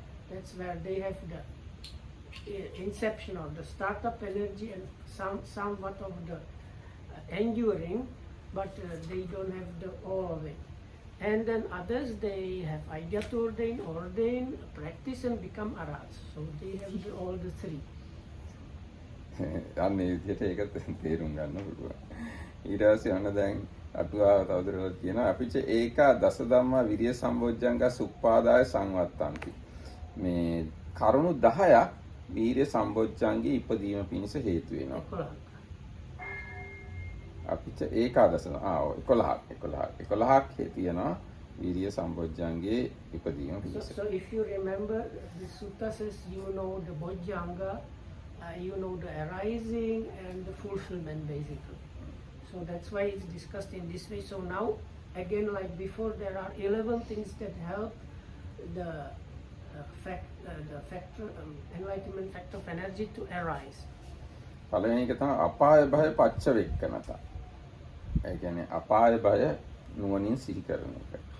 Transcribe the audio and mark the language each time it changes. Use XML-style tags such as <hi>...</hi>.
<en>That's where they have the inception or the startup energy and somewhat of the enduring, but they don't have the all of it. And then others, they have idea to ordain, practice and become arahats. So they have all the three.</en> <si>අන්න ඒ විදිහට ඒක තේරුම් ගන්න පුළුවන්. ඊට පස්සේ අන්න දැන් අටුවාව තවදුරටත් කියනවා අපිට ඒක</si> <pi>දස ධම්මා විරිය සම්බොජ්ජංග සුප්පාදාය සංවත්තන්ති.</pi> <si>මේ කරුණු 10ක් වීර්ය සම්බොජ්ජංගේ ඉපදීම පිණිස හේතු වෙනවා. අපිට ඒකාදස 11ක් තියෙනවා වීර්ය සම්බොජ්ජංගේ ඉපදීම පිණිස.</si> <en>So if you remember, the sutta says you know the bojjhanga, you know the arising and the fulfillment basically. So that's why it's discussed in this way. So now again, like before, there are 11 things that help the factor enlightenment factor of energy to arise.</en> <si>පළවෙනි එක තමයි</si> <pi>අපාය භය පච්ච වෙක්කනත.</pi> <si>ඒ කියන්නේ අපාය භය නුවණින් සිහි කරන එක.</si>